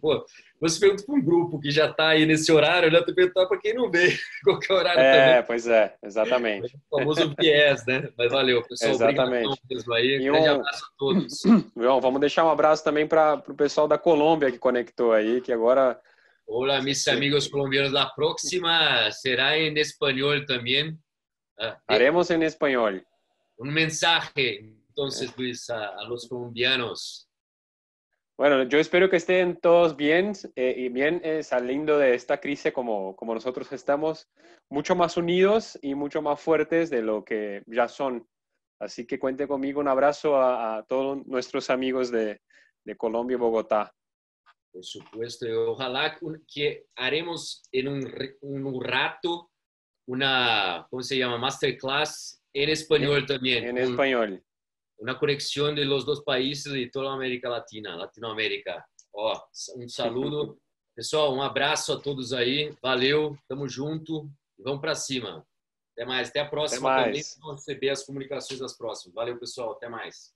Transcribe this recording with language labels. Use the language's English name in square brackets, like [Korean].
[Portuguese] Pô, você pergunta para um grupo que já está aí nesse horário, né? Tu perguntar para quem não veio, qualquer horário também. Pois é, exatamente. O famoso viés, né? Mas valeu, pessoal. Exatamente. Obrigado aí. Grande abraço a todos. João, vamos deixar um abraço também para o pessoal da Colômbia que conectou aí, que agora... [Spanish] Olá, mis amigos colombianos. La próxima será en español también. Haremos en español. Un mensaje, entonces, Luis, a los colombianos. Bueno, yo espero que estén todos bien y bien saliendo de esta crisis como nosotros estamos, mucho más unidos y mucho más fuertes de lo que ya son. Así que cuente conmigo. Un abrazo a todos nuestros amigos de Colombia y Bogotá. Por supuesto. Y ojalá que haremos en un rato una, ¿cómo se llama? Masterclass en español también. En español. Una conexión de los dos países y toda a América Latina, Latinoamérica. Ó, um saludo. [Portuguese] Pessoal, um abraço a todos aí. Valeu, tamo junto e vamos para cima. Até mais. Até a próxima também. Vamos receber as comunicações das próximas. Valeu, pessoal. Até mais.